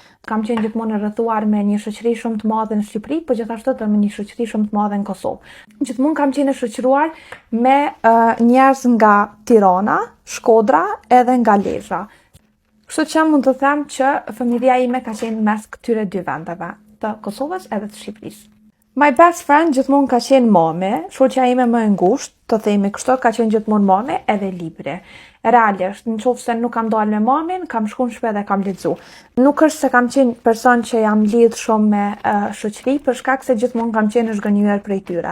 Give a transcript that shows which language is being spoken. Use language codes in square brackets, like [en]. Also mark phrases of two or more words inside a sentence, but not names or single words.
[sq] Kam qenë gjithmonë e rrethuar me një shoqëri shumë të madhe në Shqipëri, po gjithashtu edhe me një shoqëri shumë të madhe në Kosovë. Gjithmonë kam qenë e shoqëruar me njerëz nga Tirana, Shkodra edhe nga Lezhë. Kështu që mund të them që familja ime ka qenë mes këtyre 2 vendeve, të Kosovës edhe të Shqipërisë. [en] My best friend [sq] gjithmonë ka qenë mami, shoqja ime më e ngushtë, të themi kështu, ka qenë gjithmonë mami edhe libri. Realisht, nëse nuk kam dalë me mamin, kam shkuar në shtëpi dhe kam lexu. Nuk është se kam qenë person që jam lidh shumë me shoqëri, për shkak se gjithmonë kam qenë zhgënjur prej tyre.